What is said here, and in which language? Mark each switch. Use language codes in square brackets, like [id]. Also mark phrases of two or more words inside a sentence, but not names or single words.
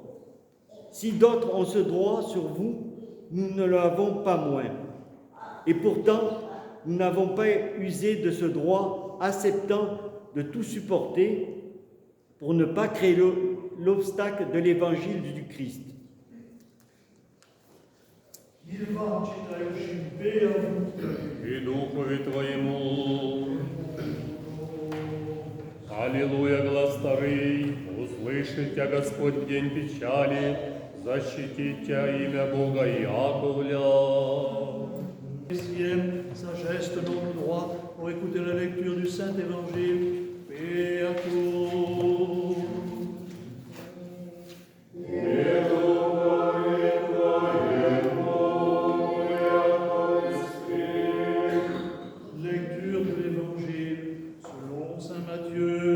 [fr] Si d'autres ont ce droit sur vous, nous ne l'avons pas moins. Et pourtant, nous n'avons pas usé de ce droit, acceptant de tout supporter pour ne pas créer l'obstacle de l'évangile du Christ. [cu] И Духове Твоему. Аллилуйя, глас старый, услышит Тя Господь в день печали, защитит Тя имя Бога Яковля. [fr] Sagesse, tenons-nous droit pour écouter la lecture du Saint-Évangile. Paix à tous. Lecture de l'Évangile selon saint Matthieu.